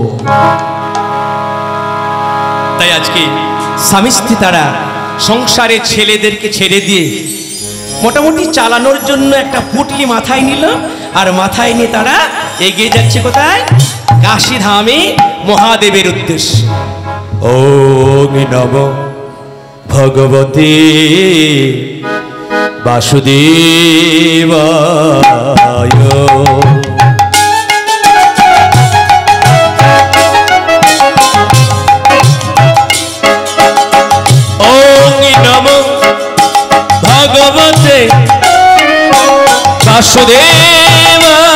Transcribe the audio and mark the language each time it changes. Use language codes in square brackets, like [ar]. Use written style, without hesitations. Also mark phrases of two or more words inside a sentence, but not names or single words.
[bn] তাই আজকে স্বামী স্ত্রী তারা সংসারে ছেলেদেরকে ছেড়ে দিয়ে মোটামুটি চালানোর জন্য একটা পুটলি মাথায় নিল, আর মাথায় নিয়ে তারা এগিয়ে যাচ্ছে কোথায়? কাশী ধামে মহাদেবের উদ্দেশ্যে। [sa] ওম নমো ভগবতে বাসুদেবায়। ওম নমো ভগবতে বাসুদেবা।